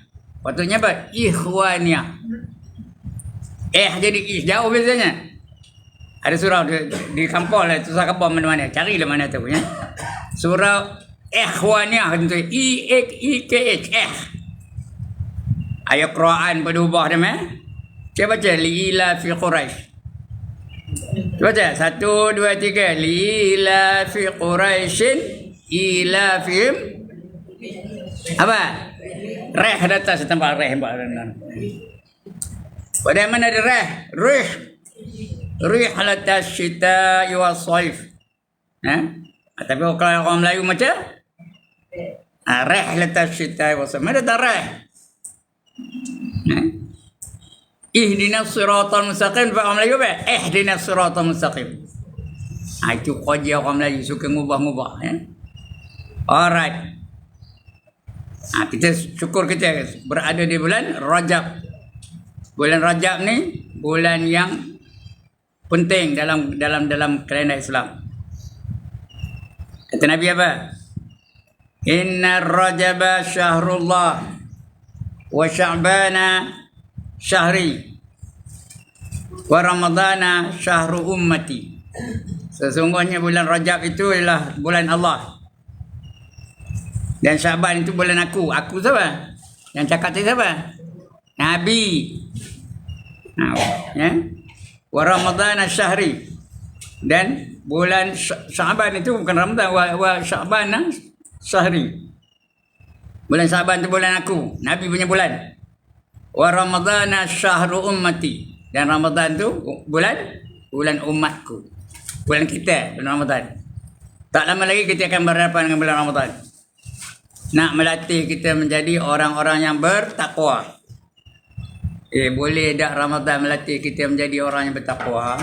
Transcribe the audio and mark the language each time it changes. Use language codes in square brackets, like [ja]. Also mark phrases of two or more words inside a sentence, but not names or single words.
[ms] Patutnya apa? Ikhwaniyah. Jadi jauh biasanya. Ada surau di kampung lah, susah kampung mana-mana. Carilah mana tu ya. Surau ikhwaniyah tu I-K-H. Ayat Quran berubah dah meh. Kita baca [ar] لإيلاف قريش. [ms] Baca 1 2 3 [ar] لإيلاف قريش إيلافهم [ms] apa? Reh datang setempat reh pada mana ada reh? [ar] رحلة الشتاء والصيف. [ms] Tapi kalau orang Melayu macam [ar] رحلة الشتاء والصيف. [ms] Mana tak reh? [ar] اهدنا الصراط المستقيم. [ms] Orang Melayu apa? [ar] اهدنا الصراط المستقيم. [ms] Itu kerja orang Melayu suka ngubah-ngubah ya. [en] Alright. [ms] Kita syukur kita berada di bulan Rajab. Bulan Rajab ni bulan yang penting dalam kalender Islam. Kata Nabi apa? [ar] إن رجب شهر الله وشعبان شهري ورمضان شهر أمتي. [ms] Sesungguhnya bulan Rajab itu adalah bulan Allah. Dan Syaban itu bulan aku. Aku siapa? Yang cakap tu siapa? Nabi. [ar] Ya. ورمضان شهري. [ms] Dan bulan Syaban itu bukan Ramadan, [ar] وشعبان شهري. [ms] Bulan Syaban itu bulan aku. Nabi punya bulan. [ar] ورمضان شهر أمتي. [ms] Dan Ramadan tu bulan umatku. Bulan kita, bulan Ramadan. Tak lama lagi kita akan berhadapan dengan bulan Ramadan. Nak melatih kita menjadi orang-orang yang bertakwa. Boleh tak Ramadan melatih kita menjadi orang yang bertakwa?